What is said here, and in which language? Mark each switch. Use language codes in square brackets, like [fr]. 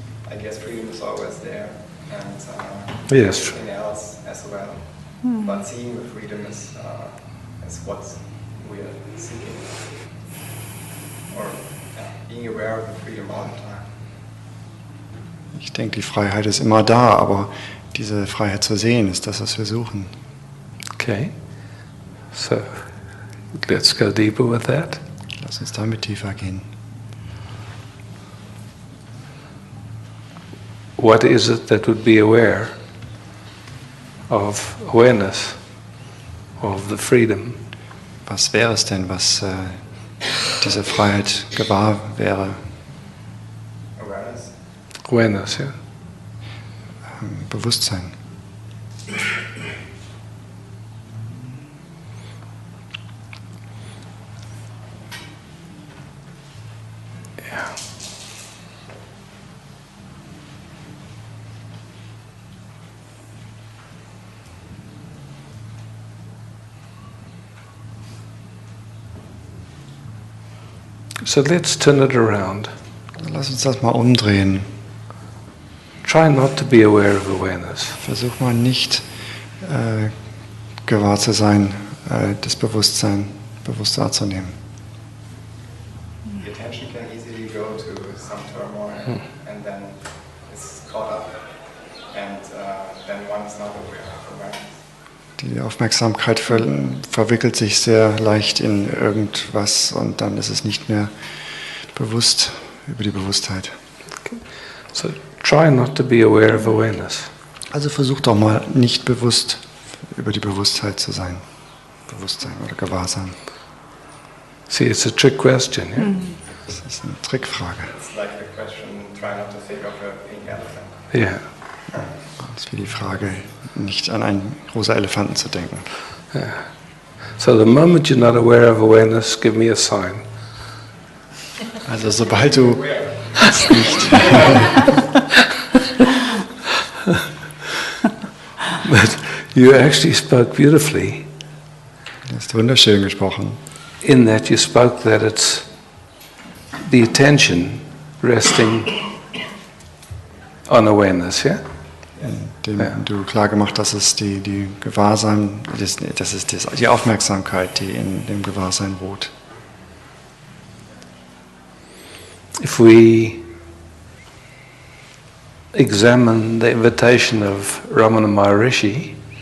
[en] I guess freedom is always there, and Yes. everything else as well. But seeing the freedom is what we are seeking, or being aware of the freedom all the time. [de] Ich denke, die Freiheit ist immer da, aber diese Freiheit zu sehen, ist das, was wir suchen. [en] Okay. So let's go deeper with that. [de] Lass uns damit tiefer gehen. [en] What is it that would be aware of awareness of the freedom? [de] Was wäre es denn, was diese Freiheit gewahr wäre? [en] Awareness. Awareness, yeah. [de] Bewusstsein. [en] Yeah. So let's turn it around. [de] Lass uns das mal umdrehen. [en] Try not to be aware of awareness. [de] Versuch mal nicht gewahr zu sein, das Bewusstsein bewusst wahrzunehmen. [en] The attention can easily go to some turmoil, and then it's caught up, and then one is not aware of awareness. [de] Die Aufmerksamkeit verwickelt sich sehr leicht in irgendwas und dann ist es nicht mehr bewusst über die Bewusstheit. [en] Okay. So try not to be aware of awareness. [de] Also versuch doch mal nicht bewusst über die Bewusstheit zu sein. Bewusstsein oder Gewahrsein. [en] See, it's a trick question, yeah? [de] Das ist eine Trickfrage. [en] It's like the question, try not to think of a pink elephant. Yeah. [de] Das ist wie die Frage, nicht an einen großen Elefanten zu denken. [en] So the moment you're not aware of awareness, give me a sign. [de] Also sobald du es nicht... [en] But you actually spoke beautifully [de] Du hast wunderschön gesprochen. [en] in that you spoke that it's the attention resting on awareness, yeah? [de] Indem du klar gemacht hast, dass es die Gewahrsein, das ist die Aufmerksamkeit, die in dem Gewahrsein ruht. [en] If we examine the invitation of Ramana Maharishi,